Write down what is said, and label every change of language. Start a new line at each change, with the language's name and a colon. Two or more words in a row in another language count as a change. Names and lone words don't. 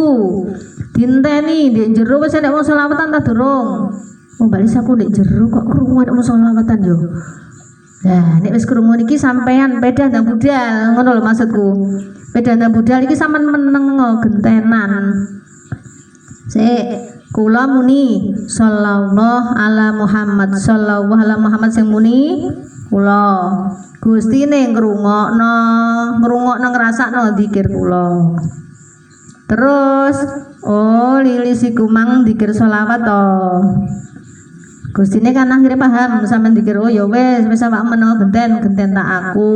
Javanese: Dinteni ndek jero wis nek wong selawatan ta durung. Oh bali aku ndek jero kok krungu nek wong selawatan yo. Lah nek wis krungu iki sampean pedah ndang budal, ngono lho maksudku. Pedah ndang budal iki sampean menengo gentenan. Sik kula muni
Arabic: sallallahu ala Muhammad sallallahu ala Muhammad
Javanese: sing muni kula Gustine ngrungokno ngrasakno zikir kula. Terus lilis iku mang zikir selawat to. Gustine kan akhirnya paham sampean zikir oh ya wis awak menawa genten tak aku.